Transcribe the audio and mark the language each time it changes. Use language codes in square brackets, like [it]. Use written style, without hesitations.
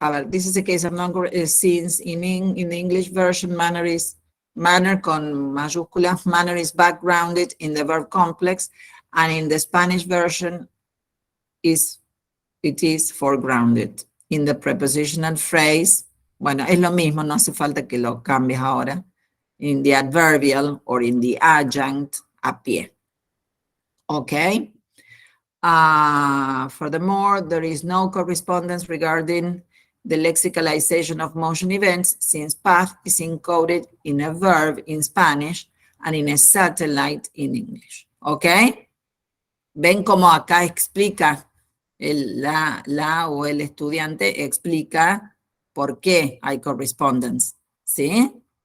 [en] This is a case of since in the English version, manner [es] con mayúscula, [en] manner is backgrounded in the verb complex, and in the Spanish version, it is foregrounded in the prepositional phrase. [es] Bueno, es lo mismo, no hace falta que lo cambies ahora. [en] In the adverbial or in the adjunct, a pie. Okay? Furthermore, there is no correspondence regarding the lexicalization of motion events, since path is encoded in a verb in Spanish and in a satellite in English. Okay? [es] Ven como acá explica, la o el estudiante explica por qué hay correspondence, ¿sí?